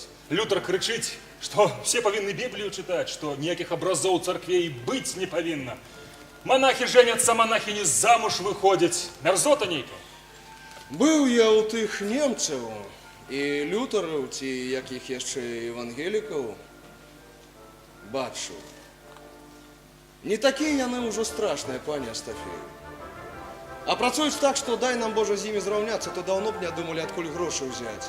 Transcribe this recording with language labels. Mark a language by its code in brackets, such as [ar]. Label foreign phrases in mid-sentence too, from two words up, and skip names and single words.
[be] Лютер крычыць, што все павінны Біблію чытаць, што ніякіх абразоў царквей быць не павінна. [ru] Монахи женятся, монахини замуж выходят. [be] Мерзота нейка. Быў я ў тых немцаў і лютараў, ці якіх яшчэ евангелікаў, бачу. Не такія яны ўжо страшныя, пані Астафею. А працуюць так, што дай нам Божа з імі зраўняцца, то даўно б не думалі, адкуль грошы ўзяць.